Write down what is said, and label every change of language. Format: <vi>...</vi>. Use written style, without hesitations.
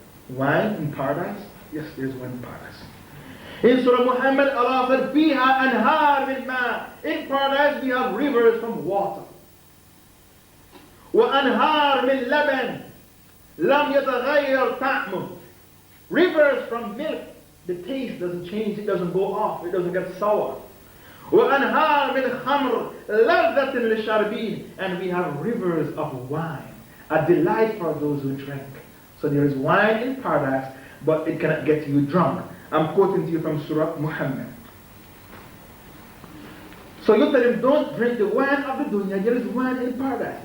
<en>Wine in paradise? Yes, there is wine in paradise. In Surah Muhammad, Allah said,</en> <ar>فِيهَا أَنْهَارٌ مِنْ مَاءٍ.</ar> <en>In paradise we have rivers from water.</en> <ar>وأنهار من لبن لم يتغير طعمه.</ar> <en>Rivers from milk, the taste doesn't change, it doesn't go off, it doesn't get sour.</en> <ar>وأنهار من خمر لذة للشاربين.</ar> <en>And we have rivers of wine, a delight for those who drink. So there is wine in paradise, but it cannot get you drunk. I'm quoting to you from Surah Muhammad. So you tell him, don't drink the wine of the dunya, there is wine in paradise.</en>